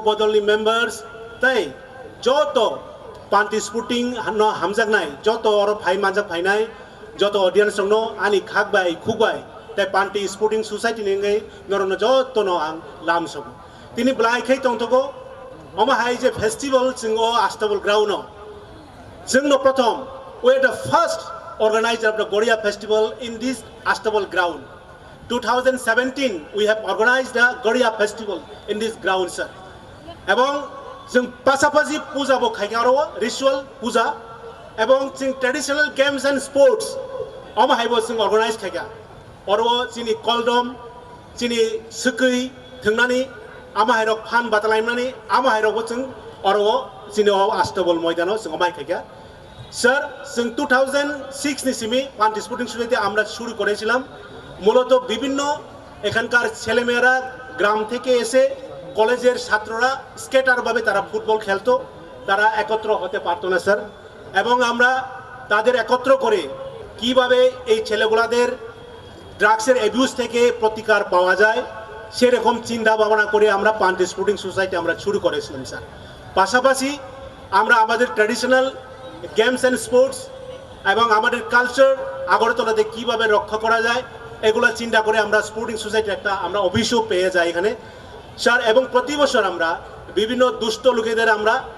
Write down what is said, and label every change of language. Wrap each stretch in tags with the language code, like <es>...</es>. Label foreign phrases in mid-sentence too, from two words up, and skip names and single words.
<trp>Bodol ni members Tai Joto Pante Sporting no hamjak nai Joto oro phai manjak phai nai Joto audience no ani khak bai khuk bai Tai Pante Sporting Society ni ngai norono joto no ang lam sobu Tini blai khai tongtoko Oma hai je festival singo Astabul ground no Jingno prothom</trp> <en>we are the first organizer of the Goria Festival in this Astabul ground. 2017, we have organized the Goria Festival in this ground, sir.</en> <trp>Ebong jeng pasapasi puja bo khaigaro ritual puja ebong jeng</trp> <en>traditional games and sports</en> <trp>ama haibo jeng organize khaiga orwo chini koldom chini sukui thungnani ama hairok phan batalaimnani ama hairok bo jeng orwo chini Astabul moidano jeng amai khaiga Sir, since 2006 ni simi</trp> <bn>Pante Sporting Society আমরা শুরু করেছিলাম মূলত বিভিন্ন এখানকার ছেলেমেয়েরা গ্রাম থেকে এসে কলেজের ছাত্ররা স্কেটার ভাবে তারা ফুটবল খেলতো তারা একত্র হতে পারতো না স্যার এবং আমরা তাদের একত্র করে কিভাবে এই ছেলেগুলাদের ড্রাগসের অ্যাবিউজ থেকে প্রতিকার পাওয়া যায় সেরকম চিন্তা ভাবনা করে আমরা Pante Sporting Society আমরা শুরু করেছিলাম স্যার পাশাপাশি আমরা আমাদের</bn> <en>traditional games and sports</en> <bn>এবং আমাদের কালচার আগরতলাতে কিভাবে রক্ষা করা যায় এগুলা চিন্তা করে আমরা স্পোর্টিং সোসাইটি একটা আমরা অফিসও পেয়ে যাই এখানে স্যার এবং প্রতি বছর আমরা বিভিন্ন দুষ্ট লোকেদের আমরা</bn>